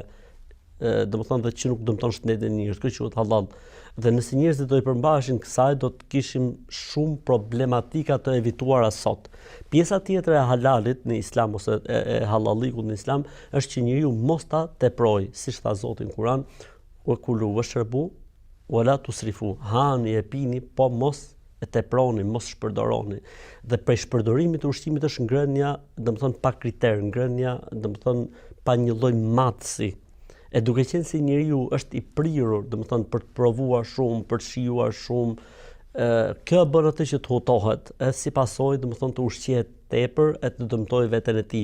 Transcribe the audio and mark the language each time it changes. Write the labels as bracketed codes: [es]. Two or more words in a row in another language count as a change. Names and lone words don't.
[sq] Domethënë dhe që nuk dëmton shëndetin e njerëzit, kjo quhet halal. Dhe nëse njerëzit do i përmbaheshin kësaj, do të kishim shumë problematika të evituara sot. Pjesa tjetër e halalit në islam ose e halallikut në islam është që njeriu mos ta teprojë, siç tha Zoti në Kur'an, [ar] وكلوا واشربوا ولا تسرفوا. [sq] Hani e pini, po mos e teproni, mos shpërdoroni. Dhe prej shpërdorimit të ushqimit është ngrënia, domethënë pa kriter, ngrënia, domethënë pa një lloj matësi. E duke qenë se njeriu është i prirur, domethënë për të provuar shumë, për të shijuar shumë, kjo bën atë që të hutohet, si pasojë domethënë të ushqehet tepër e të dëmtojë veten e tij.